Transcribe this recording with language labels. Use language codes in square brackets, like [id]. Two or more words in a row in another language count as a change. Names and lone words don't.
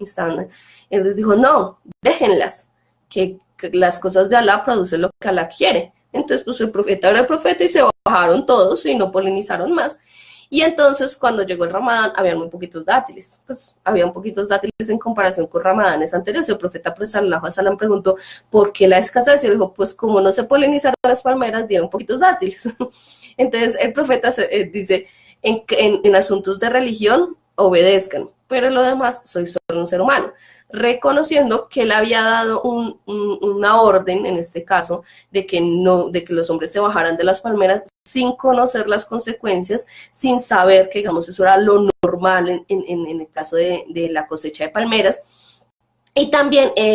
[es] Él les dijo, no, déjenlas, que las cosas de Alá producen lo que Alá quiere. Entonces, pues el profeta era el profeta y se bajaron todos y no polinizaron más. Y entonces, cuando llegó el Ramadán, había muy poquitos dátiles. Pues había poquitos dátiles en comparación con Ramadanes anteriores. El profeta, pues, [ar] صلى الله عليه وسلم [es] preguntó, ¿por qué la escasez? Y él dijo, pues, como no se polinizaron las palmeras, dieron poquitos dátiles. Entonces, el profeta dice, en asuntos de religión, obedezcan, pero en lo demás, soy solo un ser humano, reconociendo que él había dado una orden, en este caso, de que los hombres se bajaran de las palmeras sin conocer las consecuencias, sin saber que, digamos, eso era lo normal en el caso de la cosecha de palmeras, y también